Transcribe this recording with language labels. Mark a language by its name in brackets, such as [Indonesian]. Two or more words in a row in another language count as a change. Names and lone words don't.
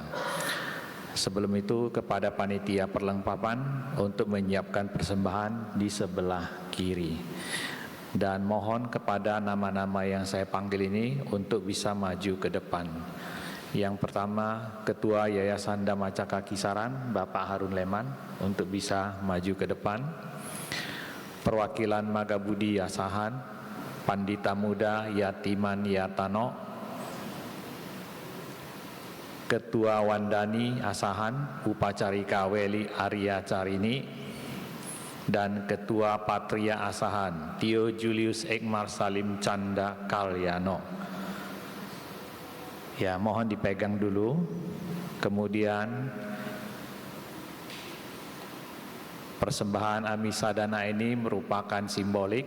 [Indonesian] Sebelum itu kepada panitia perlengkapan untuk menyiapkan persembahan di sebelah kiri. Dan mohon kepada nama-nama yang saya panggil ini untuk bisa maju ke depan. Yang pertama, Ketua Yayasan Dhamma Cakra Kisaran, Bapak Harun Leman, untuk bisa maju ke depan. Perwakilan Magabudi Asahan, Pandita Muda Yatiman Yatano, Ketua Wandani Asahan, Upacarika Weli Arya Carini, dan Ketua Patria Asahan, Tio Julius Ekmar Salim Canda Kalyano. Ya, mohon dipegang dulu. Kemudian persembahan amisadana ini merupakan simbolik.